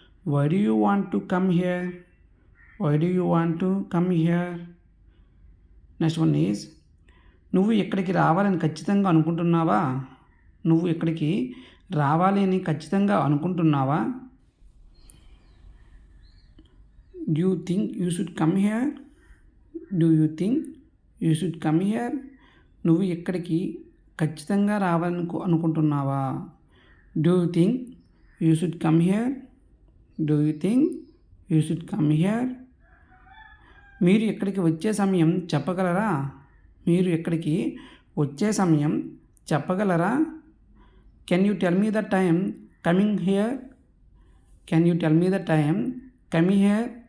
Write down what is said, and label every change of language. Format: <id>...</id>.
<en>Why do you want to come here? Why do you want to come here? Next one is</en> <te>నువ్వు ఇక్కడికి రావాలని ఖచ్చితంగా అనుకుంటున్నావా? నువ్వు ఇక్కడికి రావాలి అని ఖచ్చితంగా అనుకుంటున్నావా?</te> <en>Do you think you should come here? Do you think you should come here?</en> <te>నువ్వు ఇక్కడికి ఖచ్చితంగా రావాలని అనుకుంటున్నావా?</te> <en>Do you think you should come here? Do you think you should come here?</en> <te>మీరు ఇక్కడికి వచ్చే సమయం చెప్పగలరా? మీరు ఇక్కడికి వచ్చే సమయం చెప్పగలరా?</te> <en>Can you tell me the time coming here? Can you tell me the time coming here?</en>